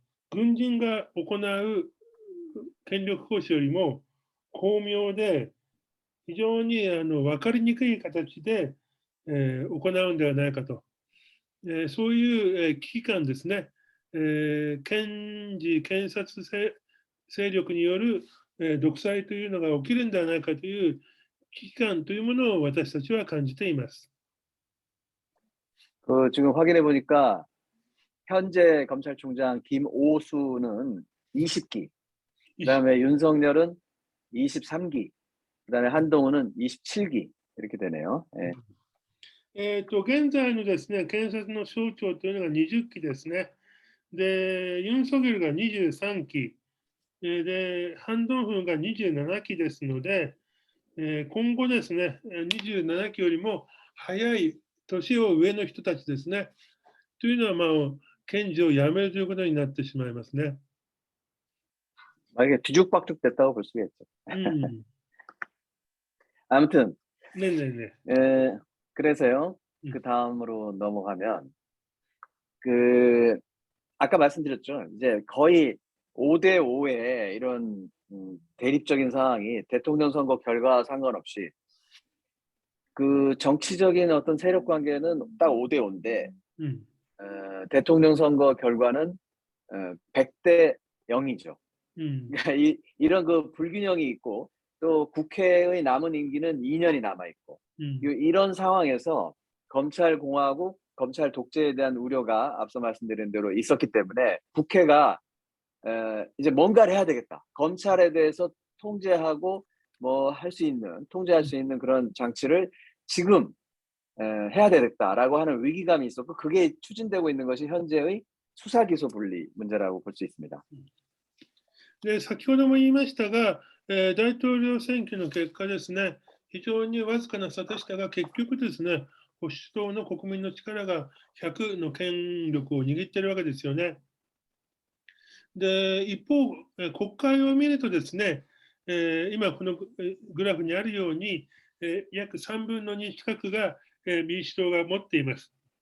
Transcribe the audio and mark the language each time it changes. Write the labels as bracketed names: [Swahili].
[Japanese] 軍人が行う権力行使よりも巧妙で、非常に分かりにくい形で、行うんではないかと。そういう、危機感ですね。検事、検察勢力による、独裁というのが起きるんではないかという危機感というものを私たちは感じています。 [Korean] 지금 확인해 보니까 현재 검찰총장 김오수는 20기, 그다음에 윤석열은 23기, 그다음에 한동훈은 27기 이렇게 되네요. 예. [Japanese] 現在のですね、検察の省庁というのが20期ですね。で、ユン・ソギョルが23期、で、ハン・ドンフンが27期ですので、今後ですね、27期よりも早い年を上の人たちですね。というのは、検事を辞めるということになってしまいますね。 [Korean] 이게 뒤죽박죽 됐다고 볼 수가 있죠. 아무튼, 네네네. 그래서요. 그 다음으로 넘어가면 그 아까 말씀드렸죠. 이제 거의 5대 5의 이런 대립적인 상황이 대통령 선거 결과와 상관없이 그 정치적인 어떤 세력 관계는 딱 5대 5인데 대통령 선거 결과는 100대 0이죠. 그러니까 이런 그 불균형이 있고 또 국회의 남은 임기는 2년이 남아 있고 이런 상황에서 검찰 공화국, 검찰 독재에 대한 우려가 앞서 말씀드린 대로 있었기 때문에 국회가 이제 뭔가를 해야 되겠다. 검찰에 대해서 통제하고 뭐 할 수 있는, 통제할 수 있는 그런 장치를 지금 해야 되겠다라고 하는 위기감이 있었고 그게 추진되고 있는 것이 현재의 수사 기소 분리 문제라고 볼 수 있습니다. [Japanese] で、先ほども言いましたが、大統領選挙の結果ですね、非常にわずかな差でしたが、結局ですね、保守党の国民の力が100の権力を握っているわけですよね。で、一方、国会を見るとですね、今このグラフにあるように、約3分の2近くが、民主党が持っています。